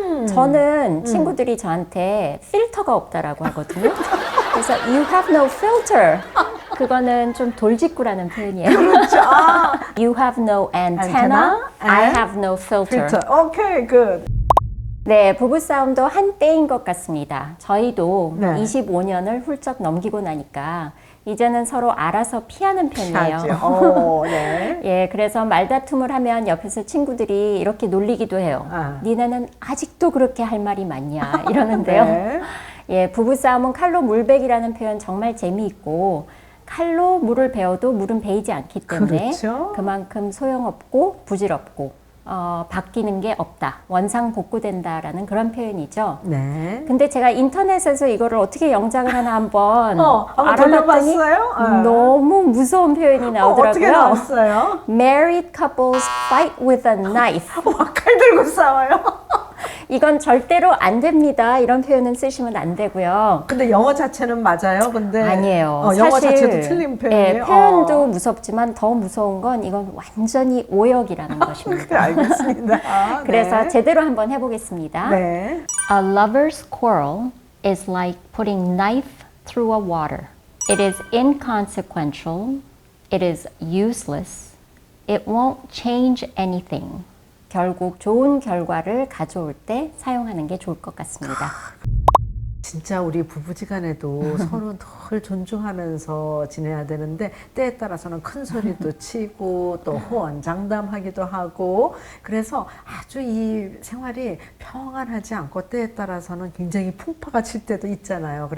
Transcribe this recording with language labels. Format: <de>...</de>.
<ko>저는 친구들이 저한테 필터가 없다라고 하거든요.</ko> <en>그래서 you have no filter.</en> <ko>그거는 좀 돌직구라는 표현이에요. 그렇죠.</ko> <en>You have no antenna. I have no filter. 오케이, good.</en> <ko>네, 부부싸움도 한때인 것 같습니다. 저희도 네. 25년을 훌쩍 넘기고 나니까 이제는 서로 알아서 피하는 편이에요. 네. 예, 그래서 말다툼을 하면 옆에서 친구들이 이렇게 놀리기도 해요. 아. 니네는 아직도 그렇게 할 말이 많냐 이러는데요. 네. 예, 부부싸움은 칼로 물베기라는 표현 정말 재미있고 칼로 물을 베어도 물은 베이지 않기 때문에 그렇죠. 그만큼 소용없고 부질없고 바뀌는 게 없다. 원상복구된다라는 그런 표현이죠. 네. 근데 제가 인터넷에서 이거를 어떻게 영작을 하나 한번 한번 알아봤더니 돌려봤어요? 너무 무서운 표현이 나오더라고요. 어떻게 나왔어요?</ko> <en>Married couples fight with a knife.</en> <ko>와, 칼 들고 싸워요? 이건 절대로 안 됩니다. 이런 표현은 쓰시면 안 되고요. 근데 영어 자체는 맞아요. 근데 아니에요. 영어 사실, 자체도 틀린 표현이에요. 예, 표현도 무섭지만 더 무서운 건 이건 완전히 오역이라는 것입니다. 알겠습니다. 그래서 네. 제대로 한번 해보겠습니다. 네.</ko> <en>A lover's quarrel is like putting knife through a water. It is inconsequential. It is useless. It won't change anything.</en> <ko>결국 좋은 결과를 가져올 때 사용하는 게 좋을 것 같습니다. 진짜 우리 부부지간에도 서로 늘 존중하면서 지내야 되는데 때에 따라서는 큰 소리도 치고 또 호언장담하기도 하고 그래서 아주 이 생활이 평안하지 않고 때에 따라서는 굉장히 풍파가 칠 때도 있잖아요.</ko>